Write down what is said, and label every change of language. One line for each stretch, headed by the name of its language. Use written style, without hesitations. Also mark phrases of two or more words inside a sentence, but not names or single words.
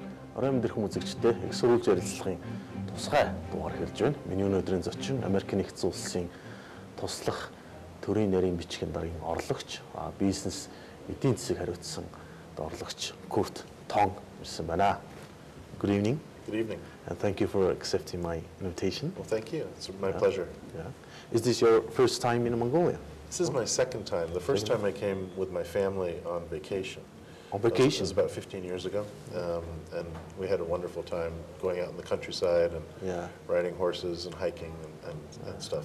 Mongolian: Оройн дэрхэн үзэгчдээ их сурвалж ярилцлагын тусгай дугаар хэрж байна. Миний өнөөдрийн зочин Америк нэгдсэн улсын туслах төрийн нарийн бичгийн даргын орлогч, бизнес эдийн засгийг хариуцсан орлогч Kurt Tong ирсэн байна.
English: Good evening. Good evening. And thank you for accepting my invitation. Well, thank you. It's my pleasure. Yeah. Is this your first time in Mongolia? This is my second time. The first time I came with my family on vacation. On vacation? It was about 15 years ago. And we had a wonderful time going out in the countryside and riding horses and hiking and stuff.